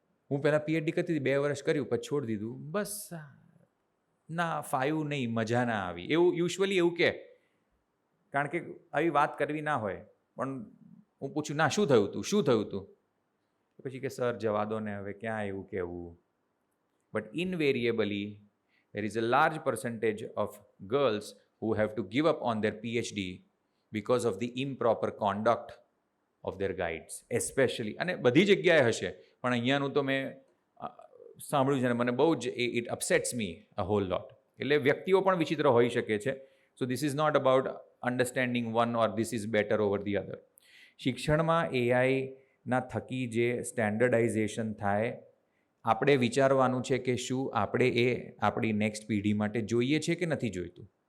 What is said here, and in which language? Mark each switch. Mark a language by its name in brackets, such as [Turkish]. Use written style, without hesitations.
[Gujarati] હું પહેલાં પીએચડી કરતી હતી, 2 વર્ષ કર્યું પછી છોડી દીધું. બસ ના ફાયું નહીં, મજા ના આવી, એવું યુઝ્યુઅલી એવું કે, કારણ કે આવી વાત કરવી ના હોય. પણ હું પૂછું ના શું થયું હતું પછી કે સર જવા દો ને હવે ક્યાં એવું કહેવું. [English] But invariably there is a large percentage of girls who have to give up on their PhD because of the improper conduct of their guides, especially. [Gujarati] અને બધી જગ્યાએ હશે, પણ અહીંયાનું તો મેં સાંભળ્યું છે ને મને બહુ જ [English] It upsets me a whole lot. [Gujarati] એટલે વ્યક્તિઓ પણ વિચિત્ર હોઈ શકે છે. [English] So this is not about understanding one or this is better over the other. [Gujarati] શિક્ષણમાં એઆઈના થકી જે સ્ટેન્ડર્ડાઇઝેશન થાય, આપણે વિચારવાનું છે કે શું આપણે એ આપણી નેક્સ્ટ પેઢી માટે જોઈએ છે કે નથી જોઈતું.